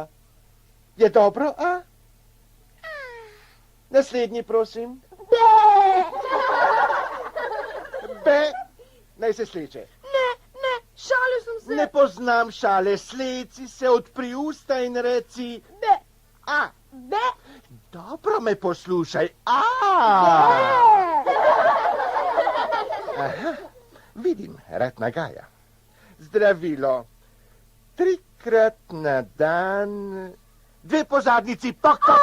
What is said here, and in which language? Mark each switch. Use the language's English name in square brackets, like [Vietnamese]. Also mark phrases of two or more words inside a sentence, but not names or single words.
[Slovenian] Je dobro, A? Naslednji, prosim. B. Naj se sleče. Ne, šalil sem se. Ne poznam šale, sleci se, odpri usta in reci. Be, A. be, Dobro me poslušaj. A. Aha, vidim, rad nagaja. Zdravilo. 3krat na dan, 2 po zadnjici, pok.